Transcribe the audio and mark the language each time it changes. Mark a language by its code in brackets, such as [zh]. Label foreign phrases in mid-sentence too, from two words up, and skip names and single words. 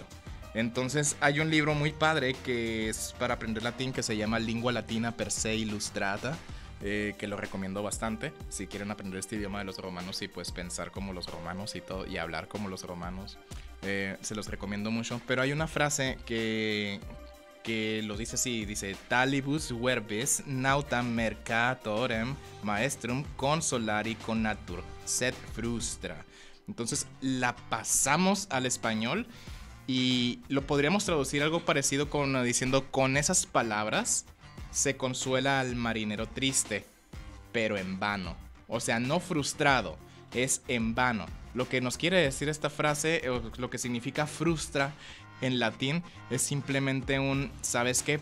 [es] Entonces hay un libro muy padre que es para aprender latín que se llama Lingua Latina per se Illustrata, que lo recomiendo bastante si quieren aprender este idioma de los romanos y pues pensar como los romanos y todo y hablar como los romanos. Se los recomiendo mucho. Pero hay una frase que lo dice así, dice [la] talibus verbis nautam mercatorem maestrum consolari connatur sed frustra. [es] Entonces la pasamos al español y lo podríamos traducir algo parecido con diciendo: con esas palabras se consuela al marinero triste, pero en vano. O sea, no frustrado, es en vano. Lo que nos quiere decir esta frase, o lo que significa frustra en latín, es simplemente un, ¿sabes qué?